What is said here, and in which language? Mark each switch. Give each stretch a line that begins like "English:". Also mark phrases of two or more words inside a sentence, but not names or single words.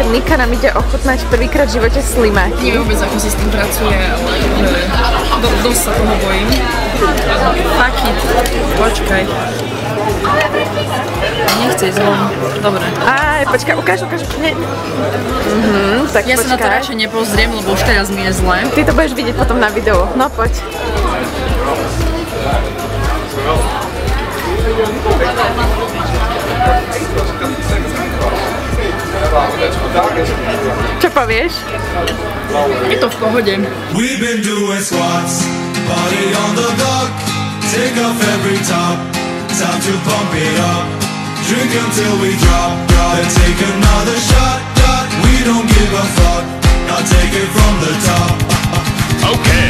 Slovak: Dneska nám ide ochutnať prvýkrát v živote slimáky. Neviem vôbec, ako si s tým pracuje, ale dosť sa toho bojím.
English: Fuck it.
Slovak: Počkaj. Nechce ísť von. Dobre. Aj, počkaj, ukáž. Nie. Tak Ja počkaj. sa na to radšej nepozriem, lebo už teraz mi je zle. Ty to budeš vidieť potom na videu. No poď. Čo povieš? Je to v pohode.
English: We've been doing squats, party on the block, take off every top, time to pump it up, drink until we drop, gotta take another shot, we don't give a fuck, now take it from the top. Okay.